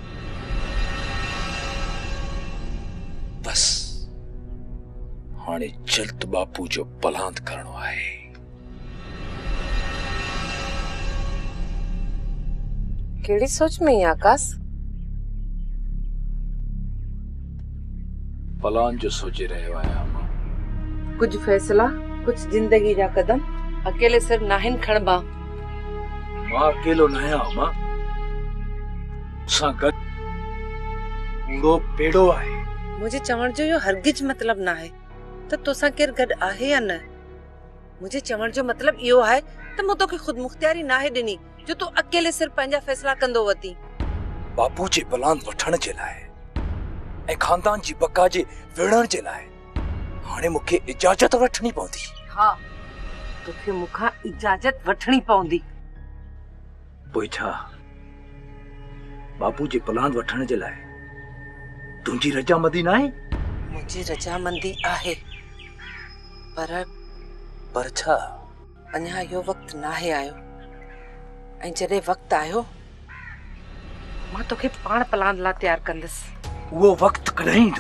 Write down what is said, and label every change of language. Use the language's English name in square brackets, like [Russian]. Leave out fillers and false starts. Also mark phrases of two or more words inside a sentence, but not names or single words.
[Sindhi] बस हाणे जल्द बापू जो पलांद करणो आहे। केड़ी सोच में ही आकाश? पलांद जो सोचे रहियो आहियां मां। कुछ फैसला, कुछ जिंदगी जा कदम अकेले सिर नाहिन खणबा। मां अकेलो न आहियां मां, सां गॾु पूरो पेड़ो आहे। मुझे चवण जो यो हरगिज मतलब ना है तो तोसा केर गड आहे या न। मुझे चवण जो मतलब इहो है तो मु तोखे खुद मुख्तियारी ना है दिनी जो तू अकेले सिर पंहिंजा फैसला कंदो वती। बापू जे पलांद वठण जे लाइ ऐं खानदान जी बका जे विढ़ण जे लाइ हाणे मूंखे इजाज़त वठणी पवंदी। हाँ, तोखे मुखां इजाज़त वठणी पवंदी। पोइ छा बापू जे पलांद वठण जे लाइ तुंहिंजी रजामंदी न आहे? मुझे रजामंदी आहे पर छा अञा यो वक्त ना है आयो। ऐं जॾहिं वक्त आयो मां तोखे पाण पलांद ला तैयार कंदस। वो वक्त कॾहिं ईंदो?